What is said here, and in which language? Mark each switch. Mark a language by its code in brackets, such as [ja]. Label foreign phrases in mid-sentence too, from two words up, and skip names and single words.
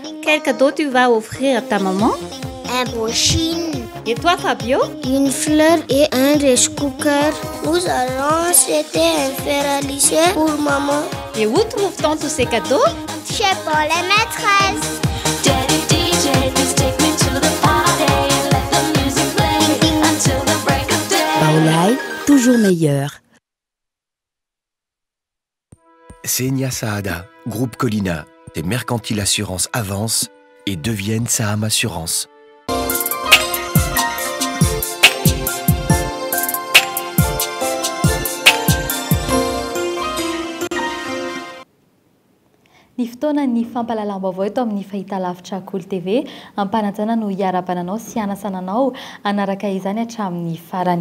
[fr] Quel cadeau tu vas offrir à ta maman? Un brushing. Et toi, Fabio? Une fleur et un [en] rice cooker. [fr] Nous allons acheter un fer à lisser pour maman. Et où trouve-t-on tous ces cadeaux? Chez Paul et Maîtresse. [en] Daddy DJ, please take me to the party. Let the music play until the break of day. [fr] Paulai, toujours meilleur. Senia Saada, Groupe Colina, des Mercantiles Assurances avancent et deviennent Saham Assurance. [mg] Ny fotoana ny fampalalam-baovao eto amin'ny fahitalavitra Cool TV, ampanajana no hiara-bananao sy anasananao anaraka izany hatramin'ny farany.